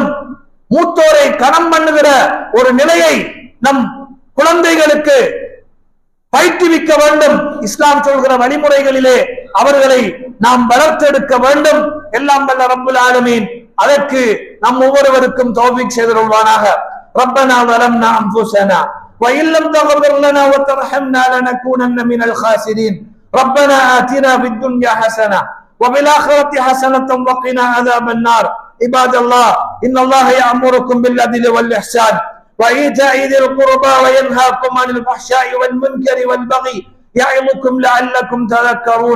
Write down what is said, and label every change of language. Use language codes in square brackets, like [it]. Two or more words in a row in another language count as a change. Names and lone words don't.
[ta] மூத்தோரை கணம் பண்ணுகிற ஒரு நிலையை நம் குழந்தைகளுக்கு பயிற்றுவிக்க வேண்டும். இஸ்லாம் சொல்கிற வழிமுறைகளிலே அவர்களை நாம் வளர்த்தெடுக்க வேண்டும். எல்லாம் வல்ல [ar] رب العالمين [ta] அதற்கு நம் ஒவ்வொருவருக்கும் தௌஃபீக் செய்தருள்வானாக. [ar] ரப்பனா ظلمنا انفسنا وان لم تغفر لنا وترحمنا لنكونن من الخاسرين ربنا آتنا في الدنيا حسنة وفي الآخرة حسنة وقنا عذاب النار. عباد الله إن الله يأمركم بالعدل والإحسان وإيتاء ذي القربى وينهاكم عن الفحشاء والمنكر والبغي يعظكم لعلكم تذكرون.